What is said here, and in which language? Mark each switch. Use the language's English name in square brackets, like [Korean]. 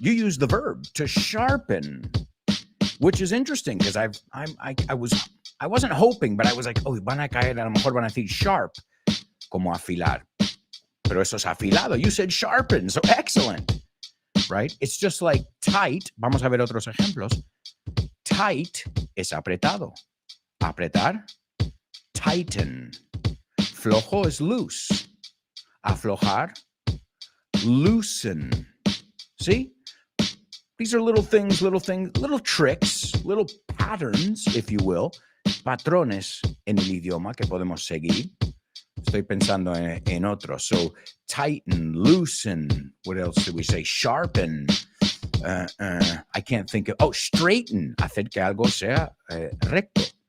[English] You used the verb to sharpen, which is interesting because I wasn't hoping, but I was like, oh, van a caer, a lo mejor van a decir sharp, como afilar. Pero eso es afilado. You said sharpen, so excellent, right? It's just like tight. [Spanish] Vamos a ver otros ejemplos. Tight es apretado. Apretar, tighten. [English] Flojo is loose. Aflojar, loosen. See? These are little things, little tricks, little patterns, if you will, patrones en el idioma que podemos seguir. [Spanish] Estoy pensando en otros. [English] So, tighten, loosen. What else did we say? Sharpen. I can't think of... Oh, straighten. [Spanish] Hacer que algo sea recto.